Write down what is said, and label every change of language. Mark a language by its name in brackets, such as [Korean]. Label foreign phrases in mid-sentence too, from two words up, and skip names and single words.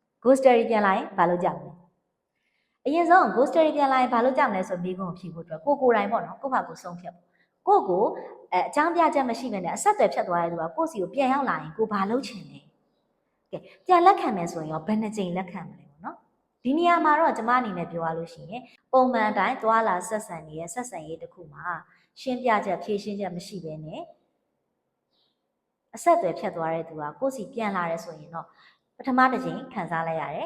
[English] ghost story [Burmese] ပြန်လာရင်ဘာလုပ်ကြမလဲအရင်ဆုံး [English] ghost story [Burmese] ပြန်လာရင်ဘာလုပ်ကြမလဲဆိုပြီးကိုဖြေဖို့အတွက်ကိုယ်တိုင်ပေါ့နော်ကိုယ့်ဘာကို ဆုံးဖြတ်ကိုအကြောင်းပြချက်မရှိဘဲနဲ့အဆက်အသွယ်ဖြတ်သွားတဲ့သူကကိုယ့်စီကိုပြန်ရောက်လာရင်ကိုဘာလုပ်ချင်လဲကဲပြန်လက်ခံမယ်ဆိုရင်ရောဘယ်နှကြိမ်လက်ခံမလဲပေါ့နော်ဒီနေရာမှာတော့ကျမအနေနဲ့ပြောရလို့ရှိရင်ပုံမှန်တိုင်းသွားလာဆက်ဆံနေတဲ့ဆက်ဆံရေးတစ်ခုမှာရှင်းပြချက်ဖြည့်ရှင်းချက်မရှိဘဲနဲ့အဆက်အသွယ်ဖြတ်သွားတဲ့သူကကိုယ့်စီပြန်လာရဲဆိုရင်တော့ပထမတစ်ချိန်ခံစားလိုက်ရတယ်